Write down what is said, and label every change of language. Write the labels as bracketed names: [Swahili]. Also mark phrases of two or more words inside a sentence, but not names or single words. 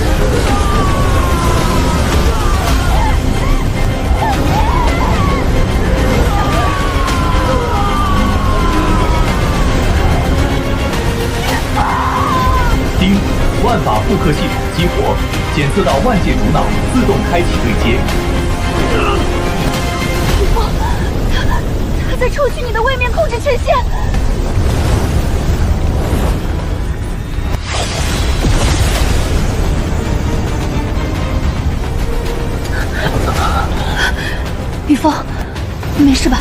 [Chinese] 丁，萬法複刻系統激活，檢測到萬界主腦自動開啟對接。他在抽取你的位面控制權限。雨峰，你没事吧？